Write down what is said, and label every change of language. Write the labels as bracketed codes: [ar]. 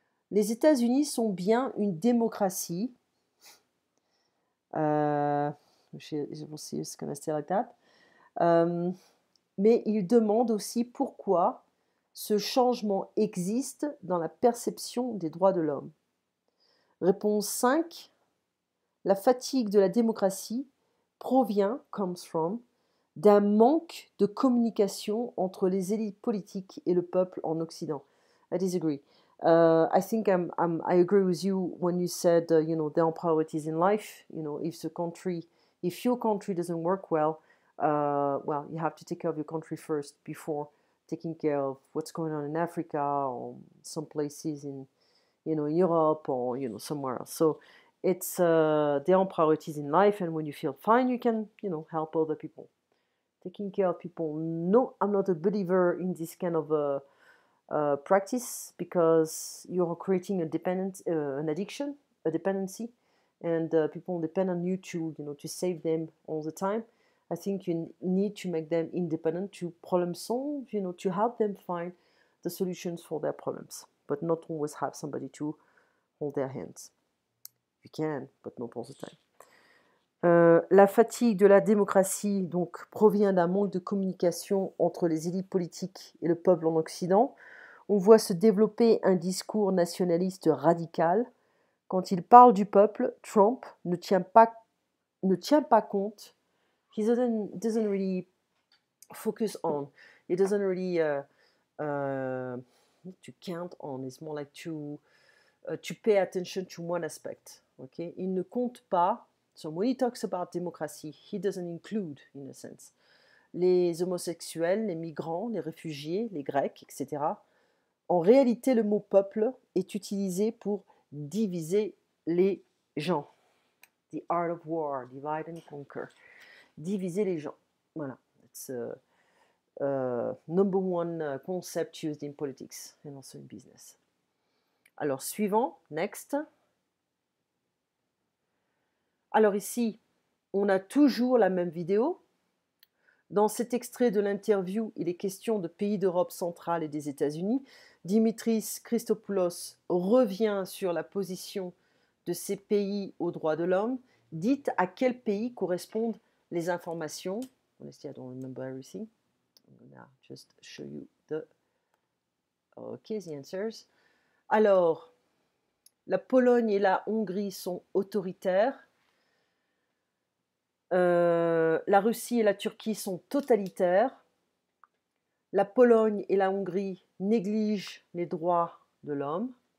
[fr] Les États-Unis sont bien une démocratie. [en] We'll see it's gonna stay like that. [fr] Mais il demande aussi pourquoi ce changement existe dans la perception des droits de l'homme. Réponse 5. La fatigue de la démocratie [en] comes from, [fr] d'un manque de communication entre les élites politiques et le peuple en Occident. [en] I disagree. I think I agree with you when you said, there are priorities in life. If your country doesn't work well, you have to take care of your country first before taking care of what's going on in Africa or some places in Europe or somewhere else. So it's there are priorities in life, and when you feel fine, you can help other people. Taking care of people. No, I'm not a believer in this kind of practice, because you're creating an addiction, a dependency, and people depend on you to save them all the time. I think you need to make them independent, to problem solve, to help them find the solutions for their problems, but not always have somebody to hold their hands. You can, but not all the time. [fr] La fatigue de la démocratie donc provient d'un manque de communication entre les élites politiques et le peuple en Occident. On voit se développer un discours nationaliste radical. Quand il parle du peuple, Trump ne tient pas compte. [en] He doesn't really focus on. He doesn't really to count on. It's more like to pay attention to one aspect. Okay? [fr] Il ne compte pas. [en] So when he talks about democracy, he doesn't include, in a sense, [fr] les homosexuels, les migrants, les réfugiés, les Grecs, etc. En réalité, le mot peuple est utilisé pour diviser les gens. [en] The art of war, divide and conquer. [fr] Diviser les gens. Voilà. [en] It's number one concept used in politics and also in business. [fr] Alors, suivant, next. Alors ici, on a toujours la même vidéo. Dans cet extrait de l'interview, il est question de pays d'Europe centrale et des États-Unis. Dimitris Christopoulos revient sur la position de ces pays aux droits de l'homme. Dites à quel pays correspondent les informations. [en] Honestly, I don't remember everything. I'm gonna just show you the answers. [fr] Alors, la Pologne et la Hongrie sont autoritaires. La Russie et la Turquie sont totalitaires. La Pologne et la Hongrie négligent les droits de l'homme.